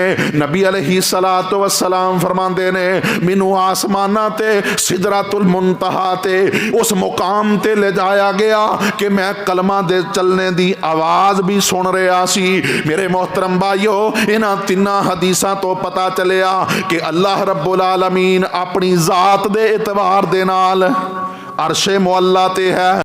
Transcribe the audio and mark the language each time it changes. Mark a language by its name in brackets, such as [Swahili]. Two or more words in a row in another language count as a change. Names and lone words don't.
[Punjabi] نبی [Arabic] عليه الصلاة والسلام [Punjabi] فرماتے نے مینوں آسماناں تے سدرۃ المنتہیٰ تے اس مقام تے لے جایا گیا کہ میں قلم دے چلنے دی آواز بھی سن رہا سی. میرے محترم بھائیو، انہاں تناں حدیثاں توں پتا چلیا کہ اللہ [Arabic] رب العالمين [Punjabi] اپنی ذات دے اعتبار دے نال عرشِ معلیٰ تے ہے.